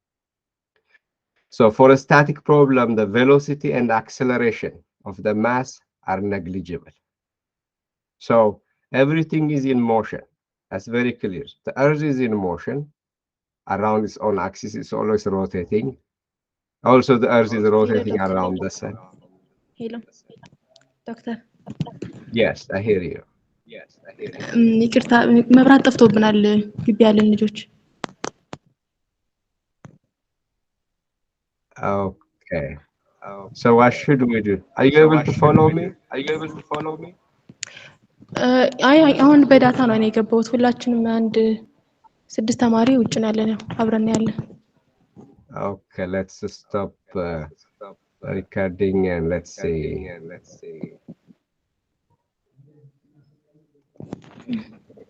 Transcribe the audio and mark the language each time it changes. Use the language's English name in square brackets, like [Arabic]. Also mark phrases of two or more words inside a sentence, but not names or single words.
[English] So for a static problem, the velocity and acceleration of the mass are negligible. So everything is in motion. That's very clear. The Earth is in motion around its own axis. It's always rotating. Also, the Earth is ሄሎ rotating ዶክተር around the sun. hello doctor Yes, I hear you. [Amharic] ይቅርታ መብራት ጠፍቶብናል ግቢ ያለን ልጆች [English] Okay. So what should we do? Are you able to follow me? [Amharic] አይ አሁን በዳታ ነው እኔ የገባሁት ሁላችንም አንድ 6 ተማሪ ውጭ ነው ያለነው አብረን ያለን [English] Okay, let's stop recording and let's see.